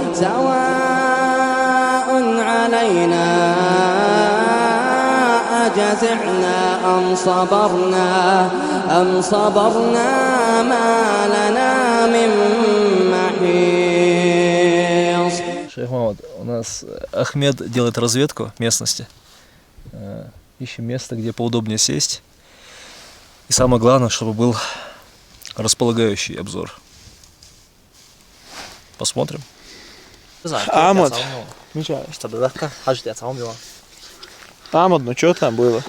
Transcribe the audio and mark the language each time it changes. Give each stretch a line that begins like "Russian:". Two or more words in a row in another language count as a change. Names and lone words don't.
Arabic: سواء علينا أجزعنا أم صبرنا ما لنا من محيص.
Russian: Шейх Мамад, у нас Ахмед делает разведку местности. Ищем место, где поудобнее сесть. И самое главное, чтобы был располагающий обзор. Посмотрим. Амод. Амод, ну что там было?